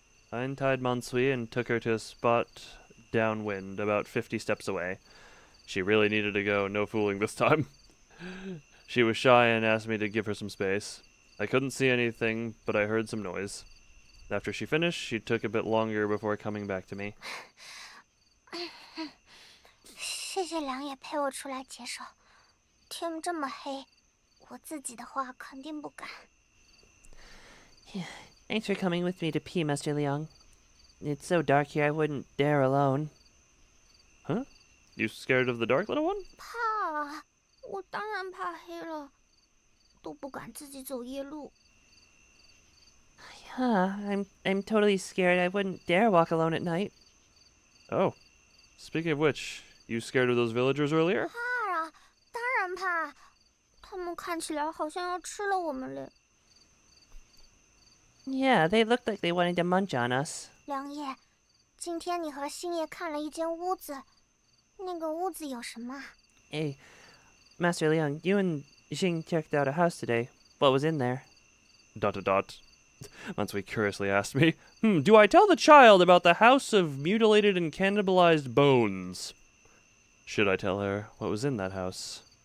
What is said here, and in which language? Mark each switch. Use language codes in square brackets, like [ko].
[en] I untied Mansui and took her to a spot downwind, about 50 steps away. She really needed to go, no fooling this time. She was shy and asked me to give her some space. I couldn't see anything, but I heard some noise. After she finished, she took a bit longer before coming back to me. [zh] 谢谢良野陪我出来解手。天这么黑，我自己的话肯定不敢。 [en] Thanks for coming with me to pee, Master Liang. It's so dark here, I wouldn't dare alone. Huh? You scared of the dark, little one? [zh] 怕啊，我当然怕黑了，都不敢自己走夜路。 [en] I'm totally scared. I wouldn't dare walk alone at night. Oh. Speaking of which, you scared of those villagers earlier? [zh] 怕啊，当然怕，他们看起来好像要吃了我们嘞。 [en] Yeah, they looked like they wanted to munch on us. [zh] 良夜，今天你和星夜看了一间屋子，那个屋子有什么？ [en] Hey, Master Liang, you and Xing checked out a house today. What was in there? ... Mansui curiously asked me, do I tell the child about the house of mutilated and cannibalized bones? Should I tell her what was in that house?